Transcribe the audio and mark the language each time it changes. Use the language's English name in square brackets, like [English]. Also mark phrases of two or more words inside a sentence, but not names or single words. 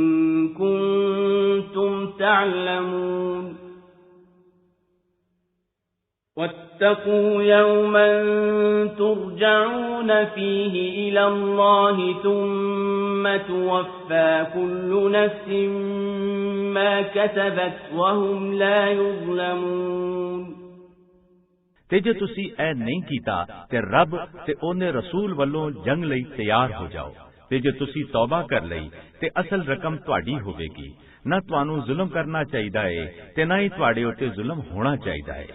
[Arabic] كنتم تعلمون واتقوا يوما ترجعون فيه إلى الله ثم توفى كل نفس ما كسبت وهم لا يظلمون। [Punjabi] تے جے تسی اے نہیں کیتا تے رب تے اوہنے رسول ولوں جنگ لئی تیار ہو جاؤ تے جے تسی توبہ کر لئی تے اصل رقم تہاڈی ہووے گی. نہ تہانوں ظلم کرنا چاہیدا ہے تے نہ ہی تہاڈے اتے ظلم ہونا چاہیدا ہے.